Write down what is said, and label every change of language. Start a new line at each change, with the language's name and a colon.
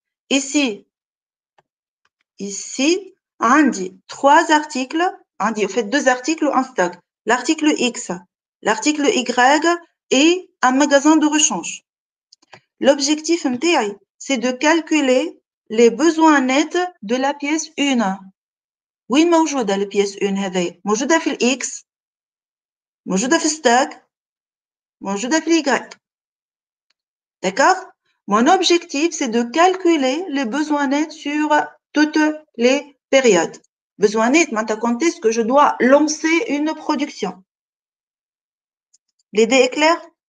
French: Ici, on dit 3 articles, on dit, en fait, 2 articles en stock. L'article X, l'article Y et un magasin de rechange. L'objectif, c'est de calculer les besoins nets de la pièce 1.
Arabic: وين موجودة البيس 1 هذه؟ موجودة في الإكس، موجودة في stock, موجودة في الY.
French: D'accord? Mon objectif, c'est de calculer les besoins nets sur toutes les périodes. Besoin net, maintenant, quand est-ce que je dois lancer une production? L'idée est claire?